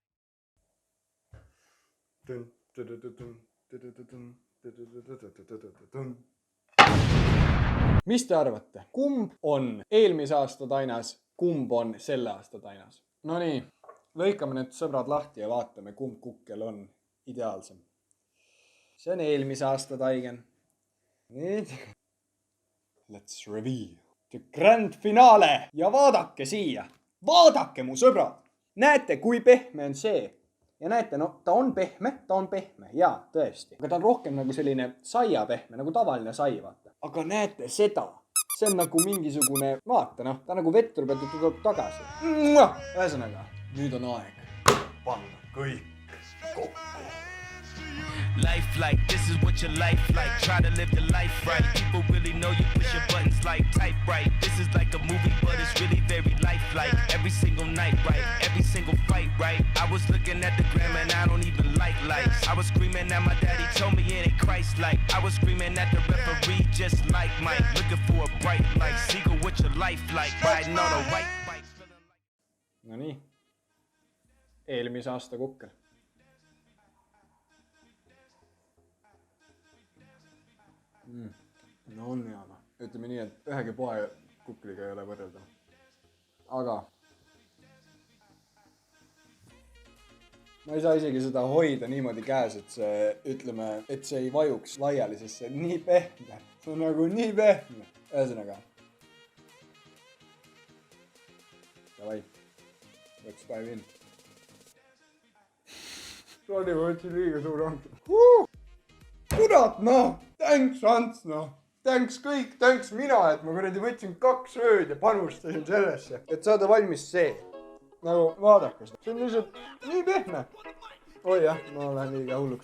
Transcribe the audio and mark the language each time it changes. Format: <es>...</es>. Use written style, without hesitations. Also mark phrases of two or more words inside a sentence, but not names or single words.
<et>Mis te arvate? Kumb on eelmise aasta tainas? Kumb on selle aasta tainas? No nii, lõikame need sõbrad lahti ja vaatame, kumb kukkel on ideaalsem. See on eelmise aasta taigen. Nüüd.</et> <en>Let's reveal the grand finale</en> <et>ja vaadake siia. Vaadake mu sõbrad! Näete, kui pehme on see. Ja näete, no ta on pehme, jaa, tõesti. Aga ta on rohkem nagu selline saia pehme, nagu tavaline sai, vaata. Aga näete seda, see on nagu mingisugune, vaata noh, ta nagu vettur pealt tuleb tagasi. Ühesõnaga, nüüd on aeg panna kõik kokku.</et> <en>Life like, this is what your life like. Try to live the life right. People really know you push your buttons like type right. This is like a movie, but it's really very lifelike. Every single night, right? Every single fight, right? I was looking at the gram and I don't even like lights. I was screaming at my daddy, told me it ain't Christ-like. I was screaming at the referee, just like Mike. Looking for a bright light. Seagull, what your life like? Riding on a white bike.</en> <et>No nii. Eelmise aasta kukkel. No on hea. Ütleme nii, et ühegi poe kukliga ei ole võrrelda. Aga ma ei saa isegi seda hoida niimoodi käes, et see, ütleme, et see ei vajuks laiali, sest see on nii pehme. See on nagu nii pehme. Ühesõnaga. Davai.</et> <en>Let's dive in. Sorry,</en> <et>ma võtsin liiga suur anki. Kurat, noh! Thanks, Ants, noh! Thanks kõik, thanks mina, et ma kuradi võtsin 2 ööd ja panustasin sellesse, et saada valmis see. Nagu, vaadake seda. See on lihtsalt nii pehme. Oi jah, ma lähen liiga hulluks.</et>